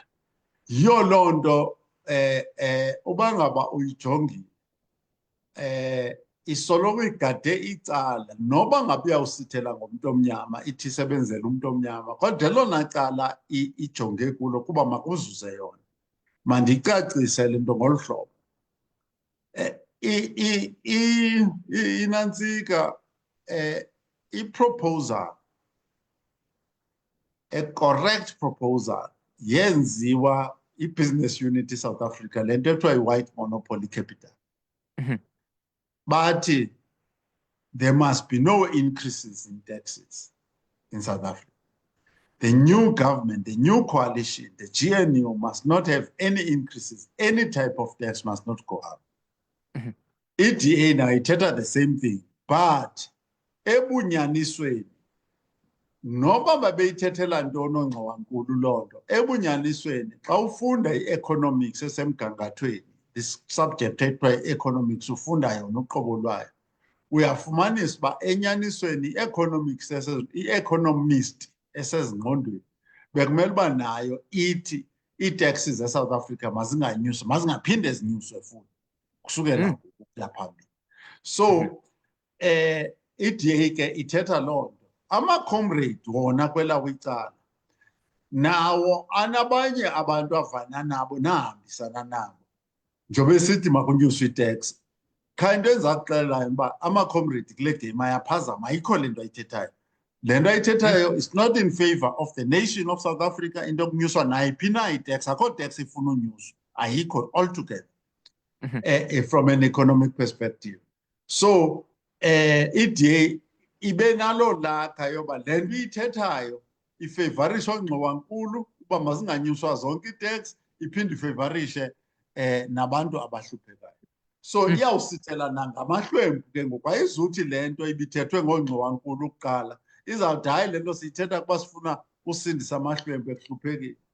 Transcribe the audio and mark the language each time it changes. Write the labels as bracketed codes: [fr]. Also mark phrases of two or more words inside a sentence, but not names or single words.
[xh] Yiyo loo nto uba ngaba uyijongile isoloko igade icala noba ngabe uyawusithela ngomntu omnyama ithi isebenzela umntu omnyama, kodwa elona cala ijonge kulo kuba makuzuze yona. Mandicacise le nto ngolu hlobo. Inantsika i-proposal, [en] a correct proposal [xh] yenziwa i-Business Unity South Africa, le nto ekuthiwa yi- [en] white monopoly capital. But there must be no increases in taxes in South Africa. The new government, the new coalition, the GNU must not have any increases. Any type of tax must not go up. [xh] EDA now ithetha [en] the same thing, but [xh] ebunyanisweni noba babeyithethela ntoni ongxowankulu loo nto, ebunyanisweni xa ufunda i-economics esemgangathweni, [en] this subject [xh] ekuthiwa i-economics ufunda yona uqobo lwayo, uyafumanisa uba enyanisweni i-economist esezingqondweni bekumele uba nayo ithi ii-taxes ze-South Africa mazinganyuswa, mazingaphinde zinyuswe futhi kusukela ukuya phambili. So i-DA ke ithetha loo nto. Ama-comrade wona kwelawo icala nawo anabanye abantu avana nabo nahambisana nabo njengoba sithi makunyuswe itax. Kha into endizakuxelelayo uba ama-comrade kule game ayaphazama, ayikho le nto ayithethayo. Le nto ayithethayo [en] is not in favor of the nation of South Africa, [xh] into yokunyuswa nayiphi na itax. Akho tax ifuna unyuswa, ayikho [en] altogether from an economic perspective. [xh] So i-DA ibe nalo lakha yoba le nto iyithethayo ifevarishe ongxowankulu uba mazinganyuswa zonke itax, iphinde ifevarishe nabantu abahluphekayo. So iyawusithela nangamahlwempu ke ngoku, ayizuthi le nto ibithethwe ngongxowankulu kuqala izawuthi hayi le nto siyithetha kuba sifuna usindisa amahlwempu ekuhluphekeni.